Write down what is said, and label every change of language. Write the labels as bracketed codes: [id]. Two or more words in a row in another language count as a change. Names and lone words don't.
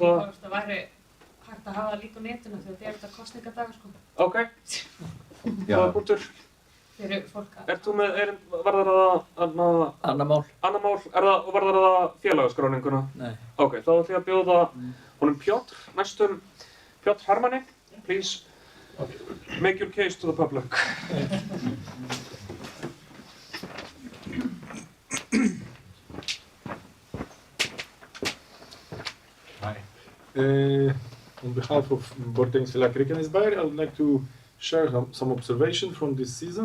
[is] Það væri hægt að hafa það líka á netinu þegar þetta er þetta kosningadagur sko. Ok, það er bútur. Fyrir fólk að... Ert þú með, varðar það Annað mál. Annað mál, varðar það félagaskráninguna? Nei. Ok, þá ætlum ég að bjóða honum Pjotr, næstum Pjotr Hermanni. [en] Please, make your case to the public. Hi. On behalf of Bortennis Villa Krikenesberg, I would like to share some observation from this season.